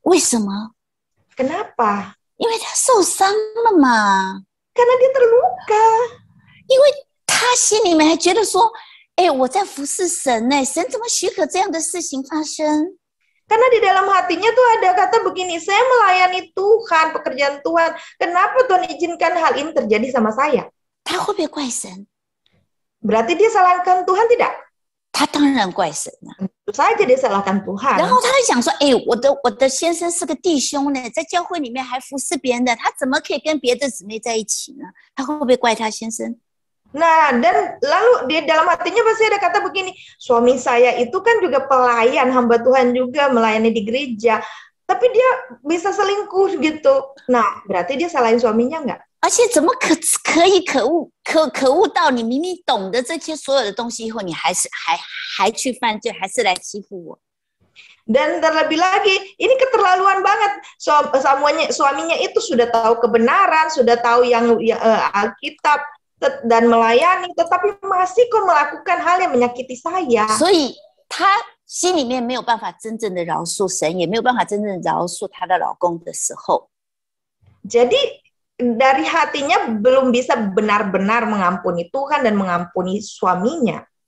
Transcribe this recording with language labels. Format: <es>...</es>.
<zh>为什么？</zh> <id>Kenapa?</id> <zh>因为他受伤了嘛，</zh> <id>Karena dia terluka.</id> <zh>因为他心里面还觉得说，哎，我在服侍神呢，神怎么许可这样的事情发生？</zh> <id>Karena di dalam hatinya tuh ada kata begini, saya melayani Tuhan, pekerjaan Tuhan. Kenapa Tuhan izinkan hal ini terjadi sama saya?</id> <zh>他会不会怪神？</zh> <id>Berarti dia salahkan Tuhan tidak?</id> <zh>他当然怪神了。</zh> <id>Tentu saja dia salahkan Tuhan.</id> <zh>然后他就想说，哎，我的先生是个弟兄呢，在教会里面还服侍别人的，他怎么可以跟别的姊妹在一起呢？他会不会怪他先生？</zh> <id>Nah, dan lalu di dalam hatinya pasti ada kata begini, suami saya itu kan juga pelayan, hamba Tuhan juga melayani di gereja, tapi dia bisa selingkuh gitu. Nah, berarti dia salahin suaminya enggak?</id> <zh>而且怎么可以可恶到你明明懂得这些所有的东西以后，你还去犯罪，还是来欺负我？</zh> <id>Dan terlebih lagi, ini keterlaluan banget. Suaminya itu sudah tahu kebenaran, sudah tahu yang Alkitab dan melayani, tetapi masih kok melakukan hal yang menyakiti saya.</id> <zh>所以她心里面没有办法真正的饶恕神，也没有办法真正饶恕她的老公的时候，</zh> <id>Jadi dari hatinya belum bisa benar-benar mengampuni Tuhan dan mengampuni suaminya.</id>